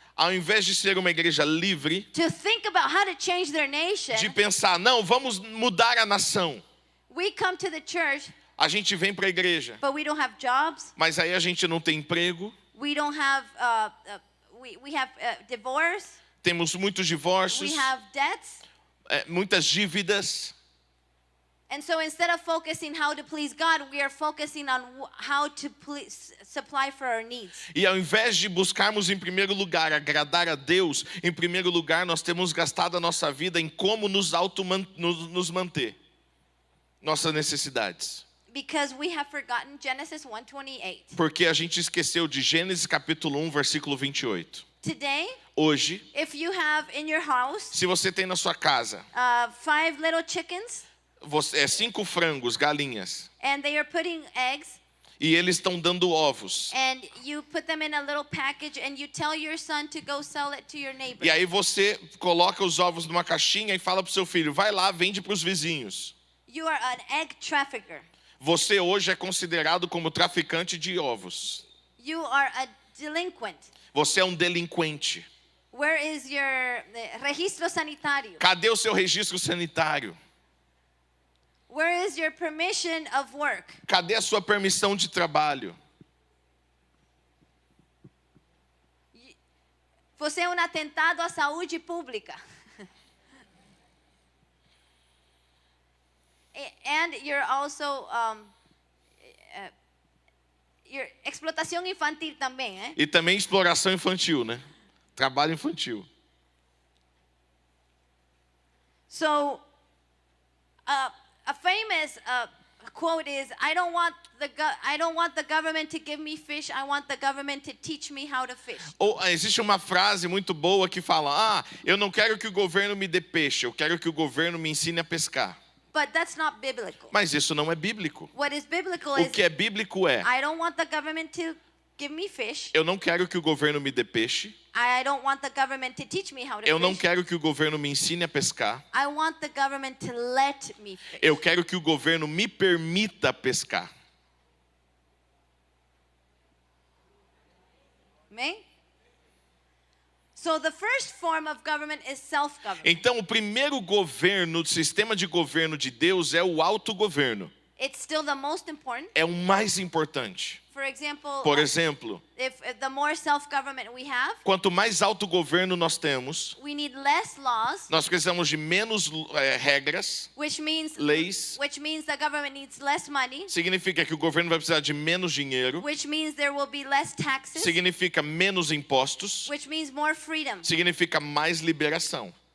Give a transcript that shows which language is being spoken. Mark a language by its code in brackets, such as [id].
[pt] ao invés de ser uma igreja livre, [en] to think about how to change their nation, [pt] de pensar, não, vamos mudar a nação. [en] we come to the church, [pt] A gente vem para a igreja, [en] but we don't have jobs. [pt] mas aí a gente não tem emprego, [en] We don't have, we have divorce. [pt] temos muitos divórcios, [en] We have debts. [pt] muitas dívidas. [en] And so instead of focusing how to please God, we are focusing on how to supply for our needs. [pt] E ao invés de buscarmos em primeiro lugar agradar a Deus, em primeiro lugar nós temos gastado a nossa vida em como nos manter, nossas necessidades. [en] Because we have forgotten Genesis 1:28. [pt] Porque a gente esqueceu de Gênesis capítulo 1, versículo 28. [en] Today, [pt] Hoje, [en] if you have in your house [pt] se você tem na sua casa [en] 5 little chickens [pt] 5 frangos, galinhas, [en] and they are putting eggs, [pt] e eles estão dando ovos, [en] and you put them in a little package and you tell your son to go sell it to your neighbor. [pt] e aí você coloca os ovos numa caixinha e fala pro seu filho, vai lá, vende para os vizinhos. [en] You are an egg trafficker. [pt] Você hoje é considerado como traficante de ovos. [en] You are a delinquent. [pt] Você é um delinquente. [en] Where is your [pt] registro sanitário? Cadê o seu registro sanitário? [en] Where is your permission of work? [pt] Cadê a sua permissão de trabalho? Você é um atentado à saúde pública. [en] And you're also your [pt] explotação infantil também, [en] eh? [pt] E também exploração infantil, né? Trabalho infantil. [en] So, a famous quote is, I don't want the government to give me fish. I want the government to teach me how to fish. [pt] Ou existe uma frase muito boa que fala: eu não quero que o governo me dê peixe, eu quero que o governo me ensine a pescar. [en] But that's not biblical. [pt] Mas isso não é bíblico. [en] What is biblical [pt] O [en] is, [pt] que é bíblico é: [en] I don't want the government to give me fish. [pt] eu não quero que o governo me dê peixe, [en] I don't want the government to teach me how to [pt] eu não [en] fish. [pt] quero que o governo me ensine a pescar, [en] I want the government to let me fish. [pt] eu quero que o governo me permita pescar. [en] Amen? So the first form of government is self-government. [pt] Então, o primeiro governo, o sistema de governo de Deus é o autogoverno. [en] It's still the most important. [pt] É o mais importante. [en] For example, [pt] Por exemplo, [en] if the more self-government we have, [pt] quanto mais autogoverno nós temos, [en] we need less laws, [pt] nós precisamos de menos regras, [en] which means [pt] leis. [en] the government needs less money, [pt] Significa que o governo vai precisar de menos dinheiro, [en] which means there will be less taxes, [pt] significa menos impostos, [en] which means more freedom. [pt] significa mais liberação.